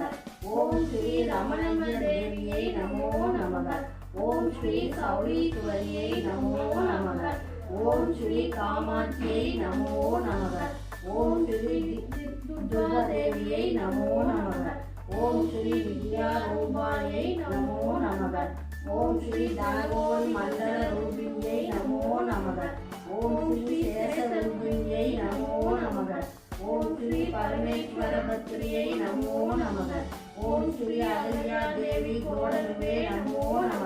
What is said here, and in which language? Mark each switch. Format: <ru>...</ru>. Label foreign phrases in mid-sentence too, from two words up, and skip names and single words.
<sa>ओम श्री रमणम्म देव्यै नमो नमः। ओम श्री सौरीश्वर्यै नमो नमः। ओम श्री कामाक्ष्यै नमो नमः। ओम श्री दुर्गादेव्यै नमो नमः। ॐ श्री विद्या रूपायै नमो नमः. ॐ श्री धनकोटि मण्डल रूपिण्यै नमो नमः. ॐ श्री शेष रूपिण्यै नमो नमः. ॐ श्री परमेश्वर पत्न्यै नमो नमः. ॐ श्री अहल्या देवी कोडलुवे नमो नमः.</sa>